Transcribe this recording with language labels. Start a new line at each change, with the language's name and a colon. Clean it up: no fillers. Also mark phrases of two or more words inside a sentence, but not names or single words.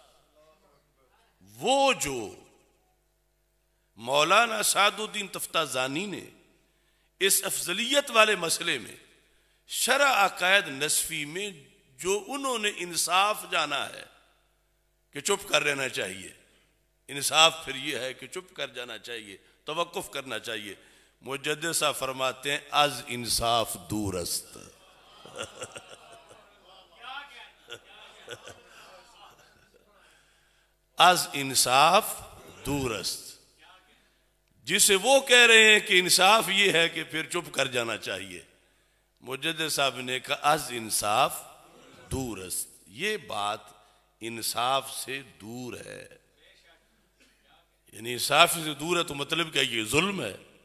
Urdu: وہ جو مولانا سعد الدین تفتازانی نے اس افضلیت والے مسئلے میں شرح عقائد نصفی میں جو انہوں نے انصاف جانا ہے کہ کہ چپ کر رہنا چاہیے. انصاف پھر یہ ہے کہ چپ کر جانا چاہیے, توقف کرنا چاہیے. مجدد صاحب فرماتے ہیں
Persian: از انصاف دور است. از انصاف دور است.
Urdu: جسے وہ کہہ رہے ہیں کہ انصاف یہ ہے کہ پھر چپ کر جانا چاہیے, مجدد صاحب نے کہا
Persian: از انصاف دور است.
Urdu: یہ بات انصاف سے دور ہے. یعنی انصاف سے دور ہے تو مطلب کیا یہ ظلم ہے.